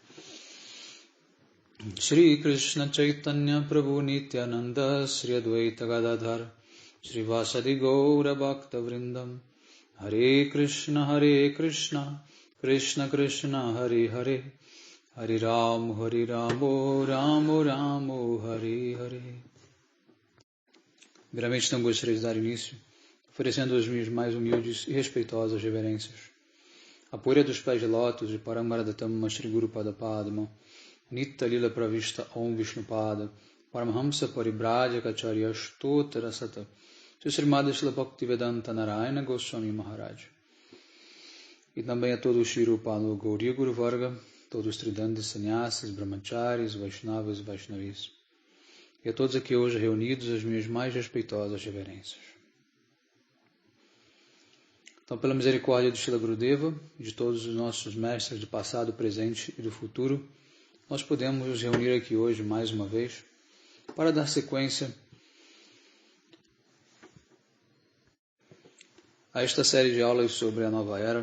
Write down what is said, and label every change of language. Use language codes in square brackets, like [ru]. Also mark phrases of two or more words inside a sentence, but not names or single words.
[pt] Shri Krishna Chaitanya Prabhu Nityananda Shri Advaita Gadadhar Shri Vasadi Gaura Bhakta Vrindam Hare Krishna Krishna Krishna Hare Hare Hare Ramo Ramo Ramo Hare Hare. Primeiramente não gostaria de dar início oferecendo as minhas mais humildes e respeitosas reverências. A poeira dos pés de lótus de Paramaradatama Shri Guru Pada Padma, Nitya Lila Pravista Om Vishnu Pada, Paramhamsa Paribrajaka Acharya Stotra Sata, Srimad Shila Bhaktivedanta Narayana Goswami Maharaj. E também a todos os Shri Rupa Gauriya Guru Varga, todos os Tridantas Sannyasis, Brahmacharis, Vaishnavas e Vaishnavis. E a todos aqui hoje reunidos as minhas mais respeitosas reverências. Então, pela misericórdia do Srila Gurudeva e de todos os nossos mestres do passado, presente e do futuro, nós podemos nos reunir aqui hoje mais uma vez para dar sequência a esta série de aulas sobre a nova era.